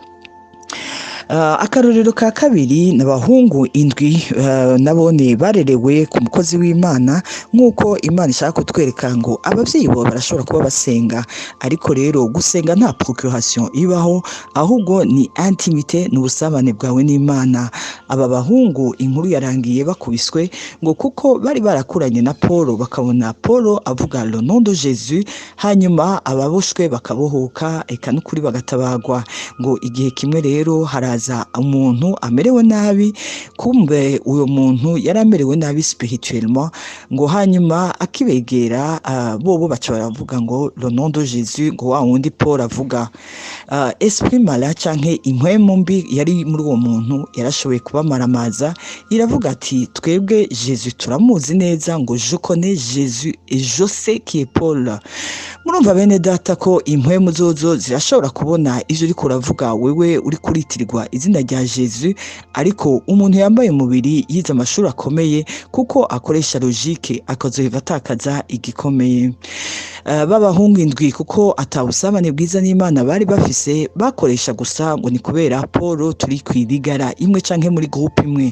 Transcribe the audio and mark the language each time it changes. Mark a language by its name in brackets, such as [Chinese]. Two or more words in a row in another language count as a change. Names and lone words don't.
[Rundi] Akarorero ka kabiri n'abahungu indwi nabone barerewe ku mukozi w'Imana, nk'uko Imana ishaka kutwereka ngo abavyeyi bo barashobora kuba basenga, ariko rero gusenga nta procuration ibaho ahubwo ni intimité n'ubusabane bwawe n'Imana. Aba bahungu inkuru yarangiye bakubiswe ngo kuko bari barakuranye na Paul, bakabona Paul avuga [French] le nom de Jésus, [Rundi] hanyuma ababoshwe bakabohoka eka n'ukuri bagatabagwa. Ngo igihe kimwe rero haraza umuntu amerewe nabi, kumbe uyo muntu yaramerewe nabi spirituellement, ngo hanyuma akibegera bobo baca baravuga ngo [French] le nom de Jésus, [Rundi] ngo wa wundi Paul avuga. [French] Esprit malin [Rundi] canke impwemu mbi yari muri uwo muntu yarashoboye kubamaramaza, iravuga ati twebwe Jésus turamuzi neza, ngo [French] je connais Jésus et je sais qui est Paul. [Rundi] Murumva bene data ko impwemu zozo zirashobora kubona ivyo uriko uravuga wewe uri kuritirirwa izina rya Jesus, ariko umuntu yambaye umubiri yize amashuri akomeye kuko akoresha logique akazoheva atakaza igikomeye. Babahungu indwi kuko atabusabane bwiza n'Imana bari bafise, bakoresha gusa ngo ni kubera Paul turi kwirigara imwe canke muri groupe imwe.